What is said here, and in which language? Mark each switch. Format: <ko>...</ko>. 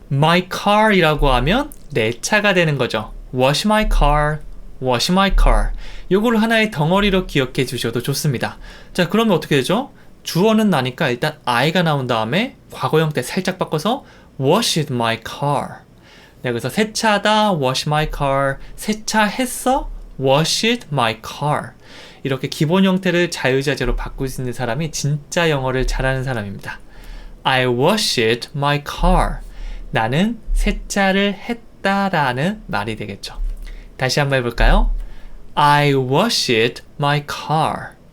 <en>my car</en> <ko>이라고 하면 내 차가 되는 거죠.</ko> <en>wash my car. wash my car.</en> <ko>요거를 하나의 덩어리로 기억해 주셔도 좋습니다. 자, 그러면 어떻게 되죠? 주어는 나니까 일단 I가 나온 다음에 과거 형태 살짝 바꿔서</ko> <en>washed my car.</en> <ko>그래서 세차하다</ko> <en>wash my car.</en> <ko>세차했어</ko> <en>washed my car.</en> <ko>이렇게 기본 형태를 자유자재로 바꿀 수 있는 사람이 진짜 영어를 잘하는 사람입니다.</ko> <en>I washed my car.</en> <ko>나는 세차를 했다라는 말이 되겠죠. 다시 한번 해볼까요?</ko> <en>I washed my car.</en>